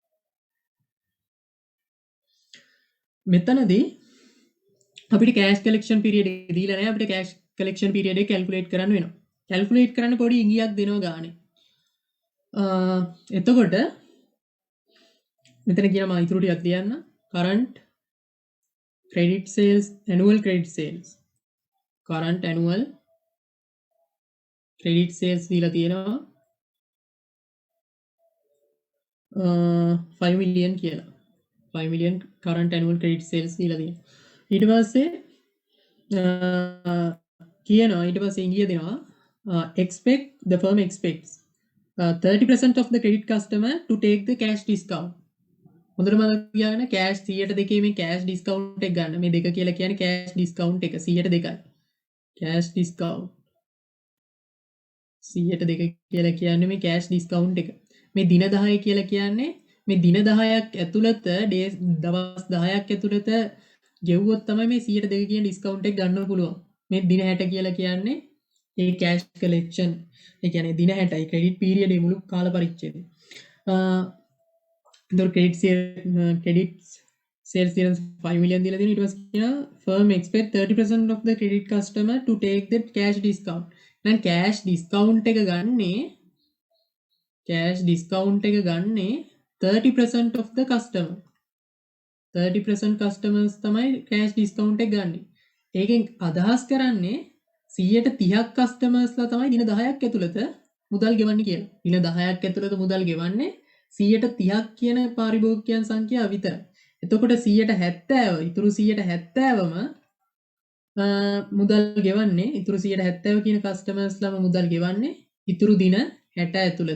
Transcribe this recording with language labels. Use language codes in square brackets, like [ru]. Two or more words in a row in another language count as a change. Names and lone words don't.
[si] මෙතනදී අපිට [en] cash collection period [si] එක දීලා නැහැ. අපිට [en] cash collection period [si] එක කැල්කුලේට් කරන්න වෙනවා. කැල්කුලේට් කරන්න පොඩි ඉඟියක් දෙනවා ගානේ. එතකොට මෙතන කියන මම ඉතුරු ටිකක් ලියන්න. [en] current credit sales annual credit sales current annual credit sales [si] දීලා තියෙනවා [en] 5 million කියලා. 5 million current annual credit sales [si] දීලා තියෙනවා. ඊට පස්සේ කියනවා ඊට පස්සේ ඉංග්‍රීසි දෙනවා [en] expect the firm expects 30% of the credit customer to take the cash discount. [si] හොඳට මතක තියාගන්න [en] cash 102 [si] මේ [en] cash discount [si] එක ගන්න. මේ දෙක කියලා කියන්නේ [en] cash discount [si] එක 102යි. [en] cash discount [si] 102 කියලා කියන්නේ මේ [en] cash discount [si] එක. මේ දින 10 කියලා කියන්නේ මේ දින 10ක් ඇතුළත දවස් 10ක් ඇතුළත ගෙවුවොත් තමයි මේ 102 කියන discount එක ගන්න පුළුවන්. මේ දින 60 කියලා කියන්නේ ඒ [en] cash collection [si] ඒ කියන්නේ දින 60යි [en] credit period [si] ඒ මුළු කාල පරිච්ඡේදය. [en] credit sales 5 million [si] දීලා තියෙනවා. ඊට පස්සේ කියනවා [en] firm expect 30% of the credit customer to take the cash discount. දැන් cash discount [si] එක ගන්නේ [en] 30% of the customer. [si] 30% customers තමයි [en] cash discount [si] එක ගන්න. ඒකෙන් අදහස් කරන්නේ 130ක් customers ලා තමයි දින 10ක් ඇතුළත මුදල් ගෙවන්නේ කියලා. දින 10ක් ඇතුළත මුදල් ගෙවන්නේ 130ක් කියන පාරිභෝගිකයන් සංඛ්‍යාව විතරයි. එතකොට 170 ඉතුරු 170ම මුදල් ගෙවන්නේ ඉතුරු 170 කියන කස්ටමර්ස් ලාම මුදල් ගෙවන්නේ ඉතුරු දින 60 ඇතුළත.